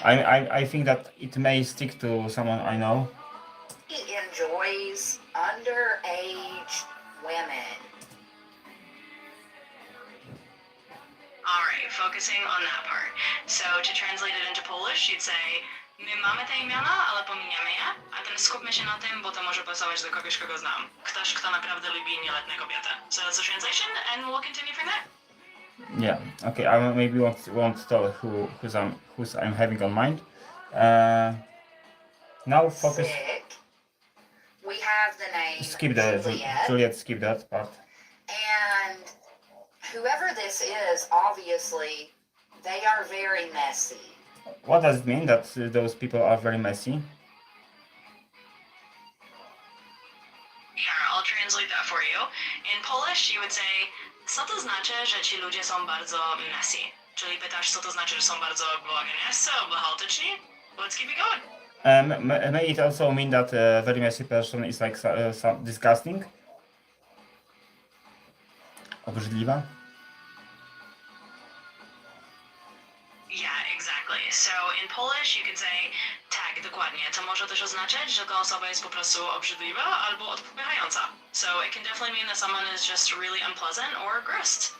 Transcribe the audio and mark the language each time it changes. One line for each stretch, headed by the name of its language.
English: I think that it may stick to someone I know. enjoys underage women. Alright, focusing on that part. So to translate it into Polish, you'd say,
Polish: my mamy te imiona, ale pominiemy je, a ten skupmy się na tym, bo to może pasować do kogoś, kogo znam. Ktoś, kto naprawdę lubi nieletnie kobiety.
English: So that's the translation, and we'll continue from there. Yeah. Okay. I maybe won't tell who's I'm having on mind. Now focus. Sick. We have the name Skip the Juliet. Skip that part. And whoever this is, obviously, they are very messy. What does it mean that those people are very messy? Here, I'll translate that for you. In Polish, you would say,
Polish: co to znaczy, że ci ludzie są bardzo messy? Czyli pytasz, co to znaczy, że są bardzo błaganiascy albo chaotyczni?
English: Let's keep it going. May it also mean that a very messy person is like disgusting?
Polish: Obrzydliwa?
English: Yeah, exactly. So in Polish you could say
Polish: tak, dokładnie. To może też oznaczać, że ta osoba jest po prostu obrzydliwa albo odpychająca.
English: So it can definitely mean that someone is just really unpleasant or gross.